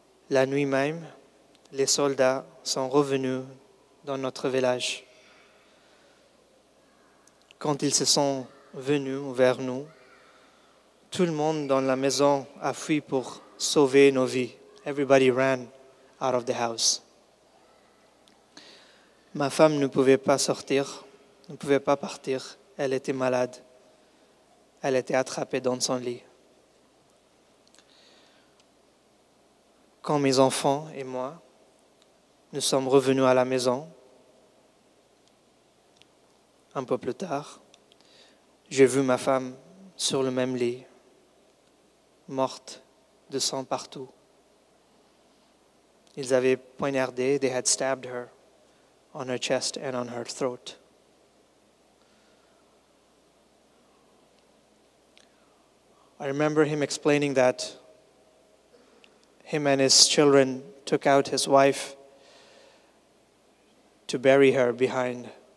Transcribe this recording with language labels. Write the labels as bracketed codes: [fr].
[fr] La nuit même, les soldats sont revenus dans notre village. Quand ils se sont venus vers nous, tout le monde dans la maison a fui pour sauver nos vies. [en] Everybody ran out of the house. [fr] Ma femme ne pouvait pas sortir, ne pouvait pas partir. Elle était malade. Elle était attrapée dans son lit. Quand mes enfants et moi, nous sommes revenus à la maison, un peu plus tard, j'ai vu ma femme sur le même lit, morte de sang partout. Ils avaient poignardé, [en] they had stabbed her on her chest and on her throat. I remember him explaining that him and his children took out his wife to bury her behind.